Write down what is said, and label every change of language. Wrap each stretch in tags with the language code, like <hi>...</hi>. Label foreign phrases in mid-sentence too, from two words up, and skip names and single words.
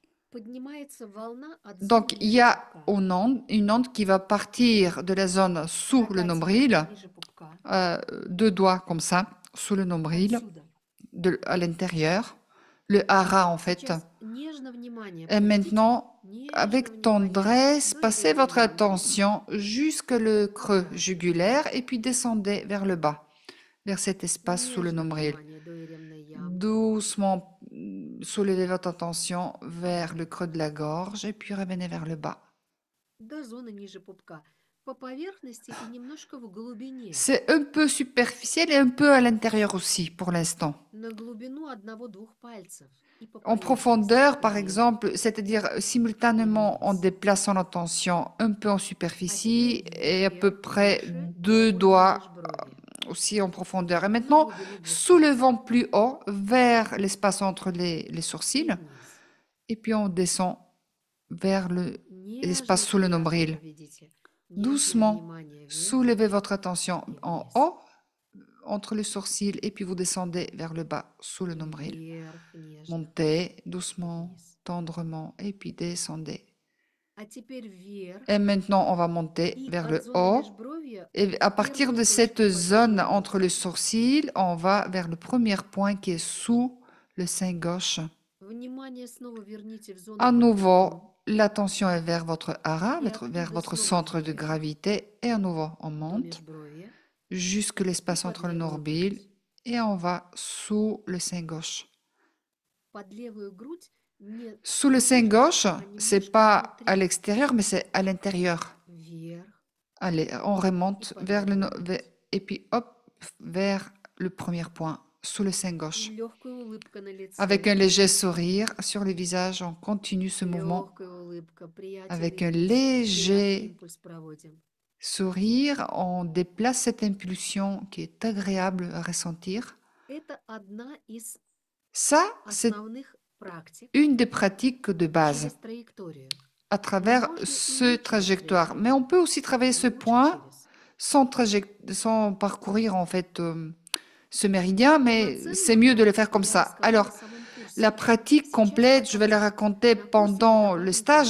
<fr>Donc, il y a une onde qui va partir de la zone sous le nombril, 2 doigts comme ça, sous le nombril, à l'intérieur, le hara en fait. Et maintenant, avec tendresse, passez votre attention jusque le creux jugulaire et puis descendez vers le bas. vers cet espace sous le</fr> <ru>Нежно</ru> <fr>nombril.</fr> <ru>внимание до еремной ямки.</ru> <fr>Doucement, soulevez votre attention vers le creux de la gorge et puis revenez vers le bas.</fr> <ru>До зоны ниже пупка. По поверхности и немножко в глубине.</ru> <fr>C'est un peu superficiel et un peu à l'intérieur aussi pour l'instant.</fr> <ru>На глубину одного-двух пальцев. И по</ru> <fr>En</fr> <ru>поверхности</ru> <fr>profondeur, par</fr> <ru>влево.</ru> <fr>exemple, c'est-à-dire simultanément en déplaçant l'attention un peu en superficie et à peu près 2 doigts</fr> <ru>Межброви.</ru> <fr>aussi en profondeur. Et maintenant,</fr> <ru>На глубину 2</ru> <fr>soulevons plus haut vers l'espace entre les sourcils</fr> <ru>пальцев вниз.</ru> <fr>et puis on descend vers l'espace</fr> <ru>Нежно,</ru> <fr>sous le</fr> <ru>приятно</ru> <fr>nombril.</fr> <ru>поведите. Нежное</ru> <fr>Doucement,</fr> <ru>внимание вверх.</ru> <fr>soulevez votre attention en haut entre les sourcils et puis vous descendez vers le bas sous le nombril.</fr> <ru>Вверх, нежно.</ru> <fr>Montez doucement, tendrement et puis descendez.</fr> <ru>А теперь вверх.</ru> <fr>Et maintenant, on va monter</fr> <ru>И</ru> <fr>vers</fr> <ru>от</ru> <fr>le</fr> <ru>зоны</ru> <fr>haut.</fr> <ru>межбровья</ru> <fr>Et à partir de cette zone entre les sourcils, on va vers le premier point qui est sous le sein gauche.</fr> <ru>внимание снова верните в зону</ru> <fr>À</fr> <ru>под</ru> <fr>nouveau,</fr> <ru>пупком.</ru> <fr>l'attention est vers votre hara, Et vers</fr> <ru>оттуда</ru> <fr>votre</fr> <ru>снова</ru> <fr>centre de</fr> <ru>вверх.</ru> <fr>gravité. Et à nouveau, on</fr> <ru>До</ru> <fr>monte</fr> <ru>межбровья.</ru> <fr>jusque l'espace</fr> <ru>И</ru> <fr>entre</fr> <ru>под</ru> <fr>le</fr> <ru>левую</ru> <fr>nombril</fr> <ru>грудь.</ru> <fr>et on va sous le sein gauche.</fr> <ru>Под левую грудь не</ru> <fr>Sous le sein gauche,</fr> <ru>а</ru> <fr>c'est</fr> <ru>немножко</ru> <fr>pas à</fr> <ru>внутри.</ru> <fr>l'extérieur, mais c'est à l'intérieur.</fr> <ru>Вверх.</ru> <fr>Allez, on remonte Et vers pas et puis hop, vers le premier point, sous le sein</fr> <ru>И</ru> <fr>gauche.</fr> <ru>легкая улыбка на лице.</ru> <fr>Avec un léger sourire sur le visage, on continue ce mouvement.</fr> <ru>Легкая улыбка. Приятный</ru> <fr>Avec un</fr> <ru>импульс. Приятный</ru> <fr>léger</fr> <ru>импульс проводим.</ru> <fr>sourire, on déplace cette impulsion qui est agréable à ressentir.</fr> <ru>Это одна из</ru> <fr>Ça, c'est</fr> <ru>основных практик</ru> <fr>une des pratiques de base</fr> <ru>через траекторию.</ru> <fr>à travers ce trajectoire. Mais on peut aussi travailler ce point sans parcourir en fait ce méridien, mais c'est mieux de le faire comme ça. Alors, la pratique complète, je vais la raconter pendant le stage.</fr>